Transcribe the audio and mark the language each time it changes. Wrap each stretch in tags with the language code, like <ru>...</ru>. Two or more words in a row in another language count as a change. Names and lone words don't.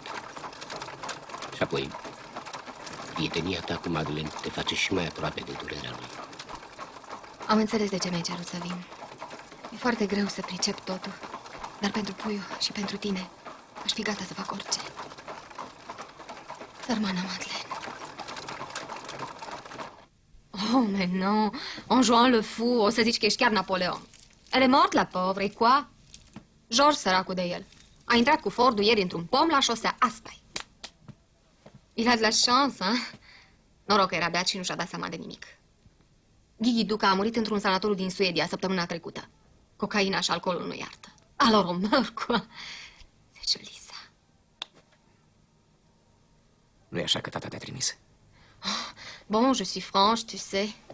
<ro>Și apoi, prietenia ta cu Madeleine te face și mai aproape de durerea lui. Am înțeles de ce mi-ai cerut să vin. E foarte greu să pricep totul. Dar pentru Puiu și pentru tine, aș fi gata să fac orice. Sărmana Madeleine.</ro> <fr>Oh, mais non. En jouant le fou,</fr> <ro>o să zici că ești chiar Napoleon.</ro> <fr>Elle est morte, la pauvre, et quoi?</fr> <ro>George, săracul de el, a intrat cu Fordul ieri într-un pom la șosea. Asta-i.</ro> <fr>Il a de la chance, hein?</fr> <ro>Noroc că era beat și nu și-a dat seama de nimic. Gigi Duca a murit într-un sanatoriu din Suedia săptămâna trecută. Cocaina și alcoolul nu iartă.</ro> <fr>Alors on meurt, quoi. C'est joli, ça.</fr> <ro>Nu e așa că tata te-a trimis?</ro> <fr>Bon, je suis franche, tu sais.</fr>